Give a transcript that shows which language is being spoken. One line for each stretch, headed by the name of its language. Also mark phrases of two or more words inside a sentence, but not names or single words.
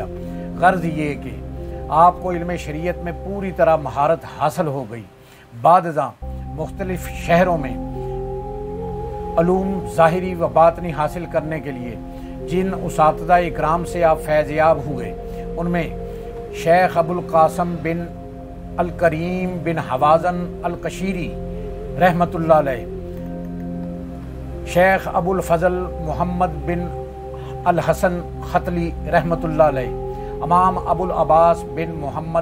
Urdu: غرض یہ کہ آپ کو علم شریعت میں پوری طرح مہارت حاصل ہو گئی۔ بعد ازاں مختلف شہروں میں علوم ظاہری و باطنی حاصل کرنے کے لیے جن اساتذہ اکرام سے آپ فیض یاب ہوئے، ان میں शेख अबुल कासम बिन अल करीम बिन हवाजन अल कशीरी
Arabic: رحمة الله عليه,
Urdu: शेख अबुल फजल मोहम्मद बिन अल हसन खतली
Arabic: رحمة الله عليه,
Urdu: इमाम अबुल अब्बास बिन मोहम्मद